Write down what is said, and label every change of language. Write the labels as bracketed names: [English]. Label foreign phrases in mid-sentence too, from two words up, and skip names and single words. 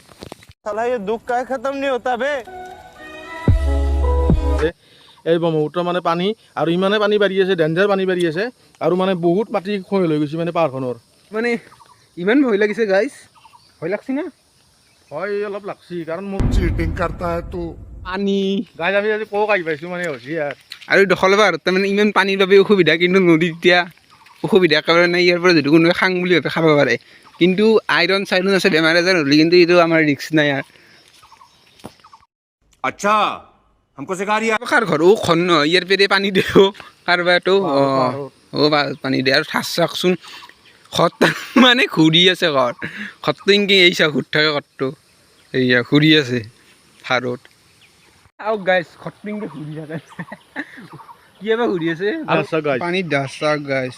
[Assamese] এই ব্ৰহ্মপুত্ৰ মানে পানী আৰু ইমানে পানী বাঢ়ি আছে ডেঞ্জাৰ পানী বাঢ়ি আছে আৰু মানে বহুত মাটি ক্ষয় হৈ গৈছে মানে পাহাৰখনৰ মানে ইমান ভয় লাগিছে গাইছ ভয় লাগছে না হয় অলপ লাগছি কাৰণ মোক [Hindi] चीटिंग करता है तू [Assamese] পানী গাইজ আমি আজি কক আহি পাইছোঁ মানে হৈছে ইয়াত আৰু দখলবাৰ তাৰমানে ইমান পানীৰ বাবে অসুবিধা কিন্তু নদীত এতিয়া অসুবিধা একেবাৰে নাই ইয়াৰ পৰা যদি কোনোবাই খাং বুলি ভাবে খাব পাৰে কিন্তু আইৰণ চাইৰণ আছে বেমাৰ আজাৰ হ'লে কিন্তু এইটো আমাৰ ৰিস্ক নাই আৰু [Hindi] अच्छा हमको सिखा रही है [Assamese] কাৰ ঘৰ খন নহয় ইয়াৰ পেৰে পানী দিওঁ কাৰোবাৰটো পানী দিয়ে আৰু ঠাচ চাওকচোন ঘৰত মানে ঘূৰি আছে ঘৰটো ইনকে এই চাওক ঘূৰি থাকে ঘৰটো এইয়া ঘূৰি আছে হাৰত আৰু গাইজ ঘৰটো ইনকে ঘূৰি থাকে কিবা ঘূৰি আছে পানীত ডাছ চাওক গাইজ